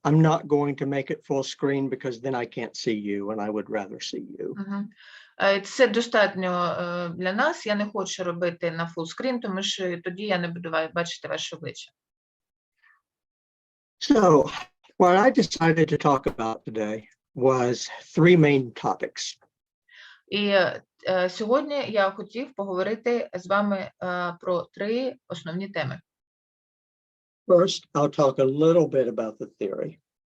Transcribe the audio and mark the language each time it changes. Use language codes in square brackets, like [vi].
[en] I'm not going to make it full screen because then I can't see you, and I would rather see you. [uk] Це достатньо для нас. Я не хочу робити на [en] full screen, [uk] тому що тоді я не буду бачити ваше обличчя. [en] So, what I decided to talk about today was three main topics. [uk] І сьогодні я хотів поговорити з вами про три основні теми. [en] First, I'll talk a little bit about the theory.